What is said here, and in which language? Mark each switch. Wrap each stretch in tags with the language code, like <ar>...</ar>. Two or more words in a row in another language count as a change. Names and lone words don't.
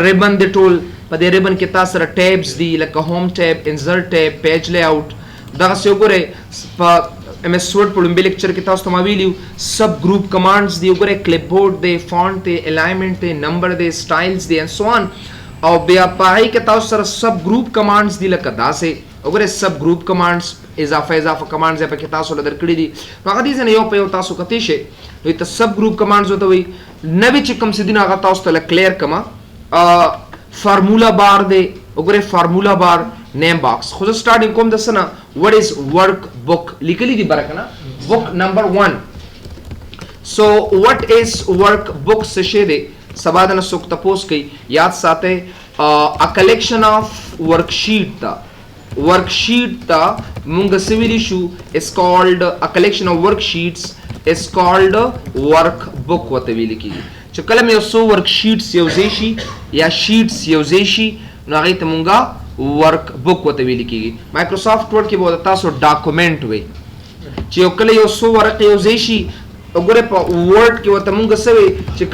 <ps>ریبن دی ټول په دې ریبن کې تا سره ټیبز دي لکه</ps> <en>home tab insert tab page layout</en> <ps>دغسې وګورئ په ایم ایس ورډ په لومبي لیکچر کې تاسو ته ما ویلي</ps> <en>sub group commands</en> <ps>دي وګورئ کلپ بورډ دی فونټ دی الاینمنټ دی نمبر دی سټایلز دی</ps> <en>and so on</en> <ps>او بیا په هغې کې تاسو سره</ps> <en>sub group commands</en> <ps>دي لکه داسې وګورئ</ps> <en>sub group commands</en> <ps>اضافه کمانډز یې پکې تاسو له درکړي دي نو هغه دې نه یو په یو تاسو کتی شئ نو ته</ps> <en>sub group commands</en> <ps>ورته وایي نوې چې کوم څه دي نو هغه تاسو ته کلیر کړمه</ps> <en>formula bar</en> <ps>دی وګورئ</ps> <en>formula bar name box</en> <ps>خو زه سټارټینګ کوم د څه نه</ps> <en>what is work book</en> <ps>لیکلی دي بره که نه</ps> <en>book number 1 so what is work book</en> <ps>څه شی دی سبا د نه څوک تپوس کوي یاد ساتئ</ps> <en>a collection of worksheet</en> <ps>ته worksheet ته مونږ څه ویلی شو</ps> <en>is called a collection of worksheets is called work book</en> <ps>ورته ویلی کېږي چې کله مې یو څو worksheets یو ځای شي یا sheets یو ځای شي نو هغې ته مونږه</ps> <en>work book</en> <ps>ورته ویل کېږي مایکروسافټ ورډ کې به تاسو ډاکومنټ وي چې یو کله یو څو ورقې یو ځای شي وګورئ په ورډ کې ورته مونږ څه وی چې</ps>